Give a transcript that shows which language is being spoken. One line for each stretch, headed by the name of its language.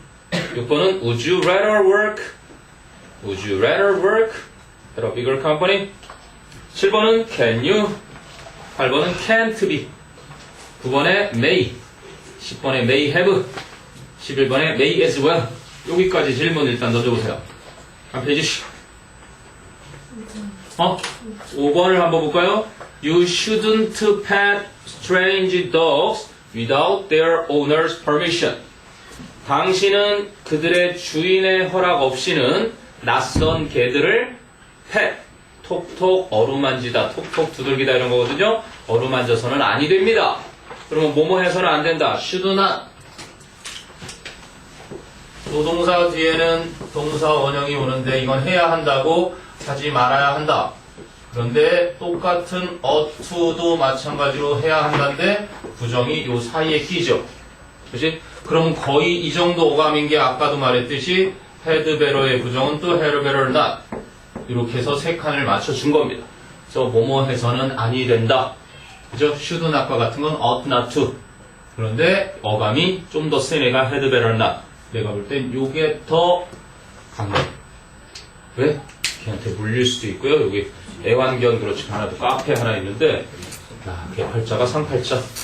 English: 6번은 would you rather work? Would you rather work at a bigger company? 7번은 can you? 8번은 can't be. 9번에 may, 10번에 may have, 11번에 may as well.
Korean: 여기까지 질문 일단 넣어줘보세요. 한 페이지씩. 5번을 한번 볼까요?
English: You shouldn't pet strange dogs without their owner's permission.
Korean: 당신은 그들의 주인의 허락 없이는 낯선 개들을 pet, 톡톡 어루만지다, 톡톡 두들기다 이런 거거든요. 어루만져서는 아니 됩니다. 그러면 뭐뭐 해서는 안 된다.
English: should not.
Korean: 조동사 뒤에는 동사 원형이 오는데 이건 해야 한다고 하지 말아야 한다. 그런데 똑같은 ought to도 마찬가지로 해야 한다는데 부정이 요 사이에 끼죠. 그치? 그럼 거의 이 정도 오감인 게 아까도 말했듯이 had better의 부정은 또
English: had better not.
Korean: 이렇게 해서 세 칸을 맞춰준 겁니다. 그래서 뭐뭐 해서는 아니 된다. 그죠?
English: should not과
Korean: 같은 건
English: ought not to.
Korean: 그런데 어감이 좀 더 센 애가
English: had better not.
Korean: 내가 볼 땐 요게 더 강해. 왜? 걔한테 물릴 수도 있고요. 여기 애완견 그렇지 않아도 카페 하나 있는데 야, 걔 팔자가 상팔자.